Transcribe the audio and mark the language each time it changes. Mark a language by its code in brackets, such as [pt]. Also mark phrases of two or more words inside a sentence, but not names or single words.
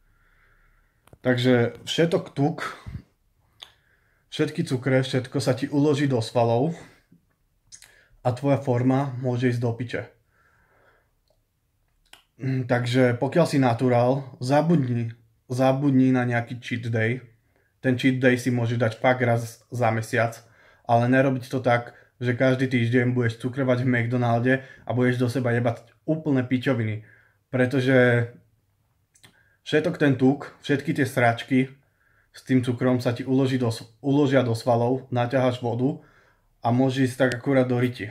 [sk] Takže všetok tuk, všetky cukre, všetko sa ti uloží do svalov a tvoja forma môže ísť do piče. Takže pokiaľ si natural, zabudni na nejaký [en] cheat day. [sk] Ten [en] cheat day [sk] si môžeš dať fakt raz za mesiac, ale nerobiť to tak, že každý týždeň budeš cukrovať v McDonalde a budeš do seba jebať úplne pičoviny. Pretože všetok ten tuk, všetky tie sračky s tým cukrom sa ti uložia do svalov, naťaháš vodu a môžeš ísť tak akurát do riti.